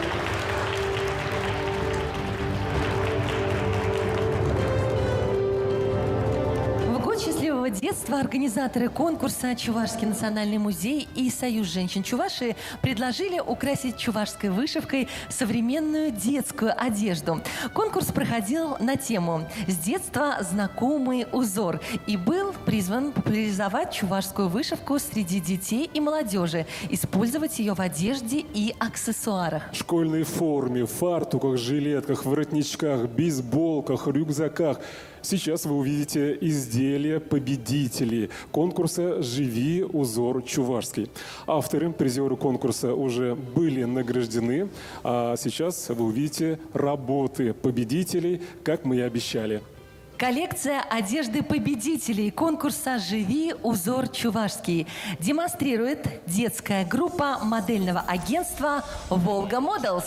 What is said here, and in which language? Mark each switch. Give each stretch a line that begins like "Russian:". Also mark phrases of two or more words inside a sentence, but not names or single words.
Russian: В год счастливого детства организаторы конкурса «Чувашский национальный музей» и Союз женщин Чувашии предложили украсить чувашской вышивкой современную детскую одежду. Конкурс проходил на тему «С детства знакомый узор» и был призван популяризовать чувашскую вышивку среди детей и молодежи, использовать ее в одежде и аксессуарах. В школьной форме, фартуках, жилетках, воротничках, бейсболках, рюкзаках. Сейчас вы увидите изделия победителей конкурса «Живи узор чувашский». Авторы, призеры конкурса уже были награждены, а сейчас вы увидите работы победителей, как мы и обещали. Коллекция одежды победителей конкурса «Живи узор чувашский» демонстрирует детская группа модельного агентства «Волга Моделс».